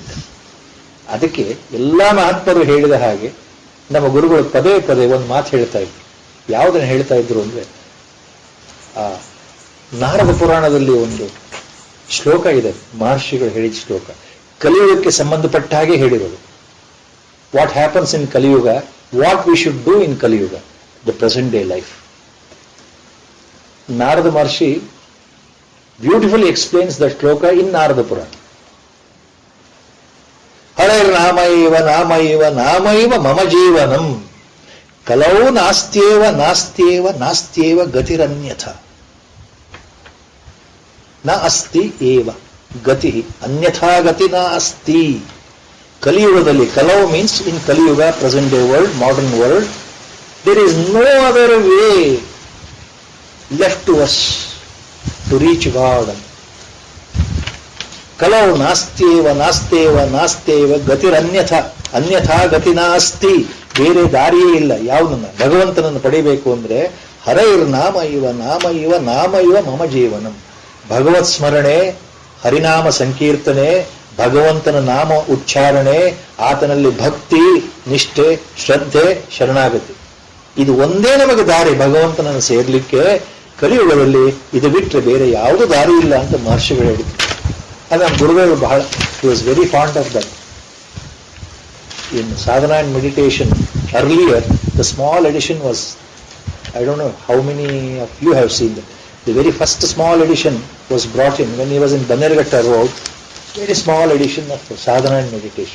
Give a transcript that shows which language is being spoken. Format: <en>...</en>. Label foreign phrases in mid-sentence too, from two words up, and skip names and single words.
<kn>ಅದಕ್ಕೆ ಎಲ್ಲ ಮಹಾತ್ಮರು ಹೇಳಿದ ಹಾಗೆ ನಮ್ಮ ಗುರುಗಳು ಪದೇ ಪದೇ ಒಂದು ಮಾತು ಹೇಳ್ತಾ ಇದ್ರು. ಯಾವುದನ್ನು ಹೇಳ್ತಾ ಇದ್ರು ಅಂದ್ರೆ, ಆ ನಾರದ ಪುರಾಣದಲ್ಲಿ ಒಂದು ಶ್ಲೋಕ ಇದೆ, ಮಹರ್ಷಿಗಳು ಹೇಳಿದ ಶ್ಲೋಕ, ಕಲಿಯುಗಕ್ಕೆ ಸಂಬಂಧಪಟ್ಟ ಹಾಗೆ ಹೇಳಿರೋದು.</kn> <en>what happens in ಕಲಿಯುಗ, what we should do in ಕಲಿಯುಗ, the present day life. ನಾರದ ಮಹರ್ಷಿ beautifully explains the ಶ್ಲೋಕ in ನಾರದ ಪುರಾಣ.</en> <sa>ಹರೈರ್ನಾಮೈವ ನಾಮೈವ ನಾಮೈವ ಮಮ ಜೀವನಂ ಕಲೌ ನಾಸ್ತ್ಯೇವ ನಾಸ್ತ್ಯೇವ ನಾಸ್ತ್ಯೇವ ಗತಿರನ್ಯಥ ನ ಅಸ್ತಿ ಏವ ಗತಿ ಅನ್ಯಥಾ ಗತಿ ನ ಅಸ್ತಿ.</sa> <en>ಕಲಿಯುಗದಲ್ಲಿ, ಕಲೌ means in ಕಲಿಯುಗ, present day world, modern world, there is no other way left to us to reach God.</en> <sa>ಕಲೌ ನಾಸ್ತ್ಯೇವ ನಾಸ್ತ್ಯೇವ ನಾಸ್ತ್ಯೇವ ಗತಿರನ್ಯಥ ಅನ್ಯಥಾ ಗತಿ ನಾಸ್ತಿ.</sa> <kn>ಬೇರೆ ದಾರಿಯೇ ಇಲ್ಲ. ಯಾವುದನ್ನ? ಭಗವಂತನನ್ನು ಪಡಿಬೇಕು ಅಂದ್ರೆ</kn> <sa>ಹರೈರ್ ನಾಮ ಇವ ನಾಮ ಇವ ನಾಮ ಇವ ಮಮ ಜೀವನಂ.</sa> <kn>ಭಗವತ್ ಸ್ಮರಣೆ, ಹರಿನಾಮ ಸಂಕೀರ್ತನೆ, ಭಗವಂತನ ನಾಮ ಉಚ್ಚಾರಣೆ, ಆತನಲ್ಲಿ ಭಕ್ತಿ, ನಿಷ್ಠೆ, ಶ್ರದ್ಧೆ, ಶರಣಾಗತಿ, ಇದು ಒಂದೇ ನಮಗೆ ದಾರಿ ಭಗವಂತನನ್ನು ಸೇರ್ಲಿಕ್ಕೆ. ಕಲಿಯುಗದಲ್ಲಿ ಇದು ಬಿಟ್ಟರೆ ಬೇರೆ ಯಾವುದೂ ದಾರಿ ಇಲ್ಲ ಅಂತ ಮಹರ್ಷಿಗಳು ಹೇಳಿದ್ರು. ಅದು ನಮ್ಮ ಗುರುಗಳು ಬಹಳ,</kn> <en>he was very fond of that. In sadhana and meditation, earlier the small edition was, I don't know how many of you have seen that. The very first small edition was brought in when he was in Banerghatta Road, very small edition of sadhana and meditation.</en>